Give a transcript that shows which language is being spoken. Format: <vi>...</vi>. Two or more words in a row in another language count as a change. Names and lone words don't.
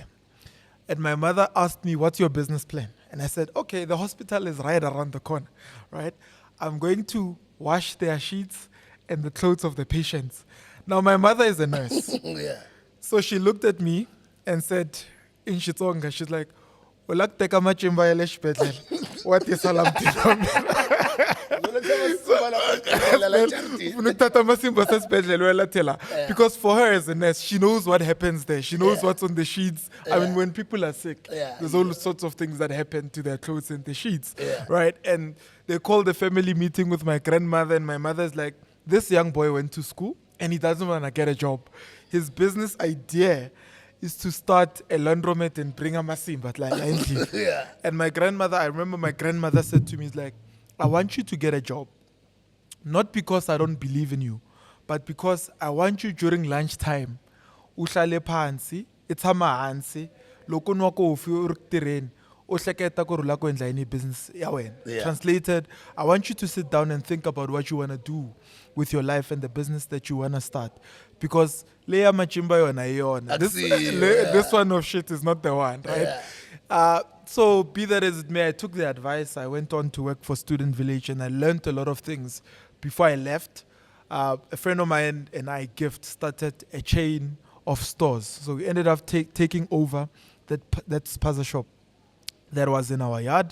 <en>And my mother asked me, what's your business plan? And I said, okay, the hospital is right around the corner, right? I'm going to wash their sheets and the clothes of the patients. Now, my mother is a nurse. Yeah. So she looked at me and said, in Xitsonga, she's like,</en> <ts>"Ulakuteka machimba ya le xibedhlele.</ts> <en>What is salam Because for her as a nurse, she knows what happens there. She knows what's on the sheets. I mean, when people are sick, there's all sorts of things that happen to their clothes and the sheets, right? And they call the family meeting with my grandmother, and my mother's like, this young boy went to school and he doesn't want to get a job. His business idea is to start a laundromat and bring a masimba. And my grandmother, I remember my grandmother said to me, is like, I want you to get a job. Not because I don't believe in you, but because I want you during lunchtime,</en> <zu>uhlale phansi,</zu> <ts>itshama hansi, loko nwa kofi u ri ku tirheni, u hleketa ku ri u lava ku endla yini hi business ya wena.</ts> <en>Yeah. Translated, I want you to sit down and think about what you want to do with your life and the business that you want to start.</en> <ts>Because leya machimba yona hi yona.</ts> <en>This one of shit is not the one, right? So be that as it may, I took the advice. I went on to work for Student Village and I learned a lot of things before I left. A friend of mine and I started a chain of stores. So we ended up taking over that spaza shop that was in our yard.</en>